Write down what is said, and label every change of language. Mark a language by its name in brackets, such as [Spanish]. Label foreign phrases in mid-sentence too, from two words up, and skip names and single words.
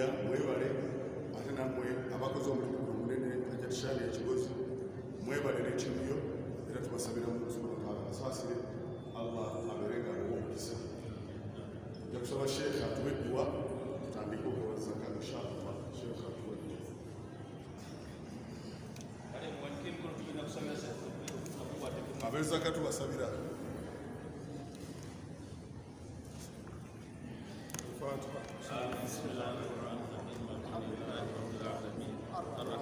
[Ganda] mwebale ate nammwe abakoze omulimu omunene ajatishaani ekigozi mwebale n'ettiimu yo era tubasabira mu [Arabic] سبحانه وتعالى [Ganda] asaasire Allah abeerenga omukisa ojja kusaba sheekh atuwe edduwa tutandike okuwa zaka inshallah sheekh atuwe ab'ezaka tubasabira [Arabic] بسم الله الرحمن الرحيم الحمد لله رب العالمين